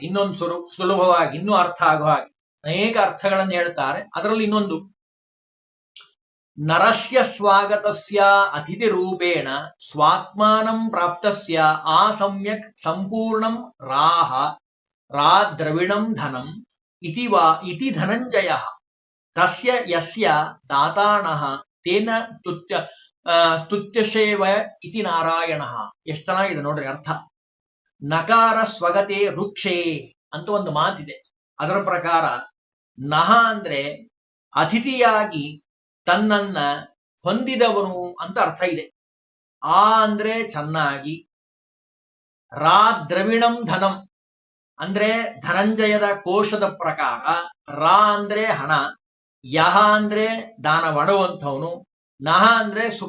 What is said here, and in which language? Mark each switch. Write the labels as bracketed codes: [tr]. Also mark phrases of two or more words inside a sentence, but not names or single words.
[kn] ಇನ್ನೊಂದು ಸುಲಭವಾಗಿ ಇನ್ನೂ ಅರ್ಥ ಆಗೋ ಹಾಗೆ ಅನೇಕ ಅರ್ಥಗಳನ್ನು ಹೇಳ್ತಾರೆ. [sa] ಅದರಲ್ಲಿ ಇನ್ನೊಂದು, ನರಸ್ಯ ಸ್ವಾಗತಸ್ಯ ಅತಿಥಿ ರೂಪೇಣ ಸ್ವಾತ್ಮಾನಂ ಪ್ರಾಪ್ತಸ್ಯ ಆ ಸಮ್ಯಕ್ ಸಂಪೂರ್ಣಂ ದ್ರವಿಣಂ ಧನಂ ಇತಿ ಧನಂಜಯ ತಸ್ಯ ಯಸ್ಯ ದಾತಾಣಃ ತೇನ ಸ್ತುತ್ಯಶೇವ ಇತಿ ನಾರಾಯಣ. [kn] ಎಷ್ಟು ಚೆನ್ನಾಗಿದೆ ನೋಡ್ರಿ ಅರ್ಥ. [sa] ನಕಾರ ಸ್ವಗತೆ ವೃಕ್ಷೇ [kn] ಅಂತ ಒಂದು ಮಾತಿದೆ. ಅದರ ಪ್ರಕಾರ ನಹ ಅಂದ್ರೆ ಅತಿಥಿಯಾಗಿ ತನ್ನನ್ನ ಹೊಂದಿದವನು ಅಂತ ಅರ್ಥ ಇದೆ. ಆ ಅಂದ್ರೆ ಚೆನ್ನಾಗಿ, [sa] ದ್ರವಿಣಂ ಧನಂ [kn] ಅಂದ್ರೆ ಧನಂಜಯದ ಕೋಶದ ಪ್ರಕಾರ, ಅಂದ್ರೆ ಹಣ, ಯಹ ಅಂದ್ರೆ ದಾನ ಮಾಡುವಂಥವನು, ನಹ ಅಂದ್ರೆ ಸುಖ.